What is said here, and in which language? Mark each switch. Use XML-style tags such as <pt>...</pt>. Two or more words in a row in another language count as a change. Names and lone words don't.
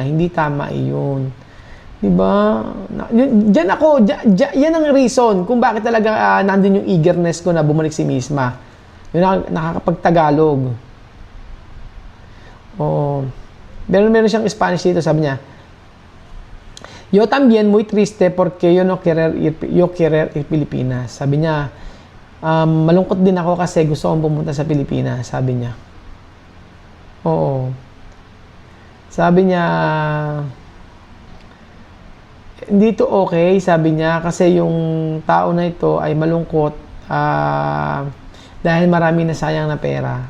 <tl>Hindi tama iyon. Diba? Diyan ako, yan ang reason kung bakit talaga nandun yung eagerness ko na bumalik si Misma. Yun nakakapag-Tagalog. Oo. Meron siyang Spanish dito, sabi niya,</tl> <es>yo también muy triste porque yo no querer ir Pilipinas.</es> <tl>Sabi niya, malungkot din ako kasi gusto kong pumunta sa Pilipinas, sabi niya. Oo. Sabi niya, hindi to okay, sabi niya, kasi yung tao na ito ay malungkot dahil marami na sayang na pera.</tl>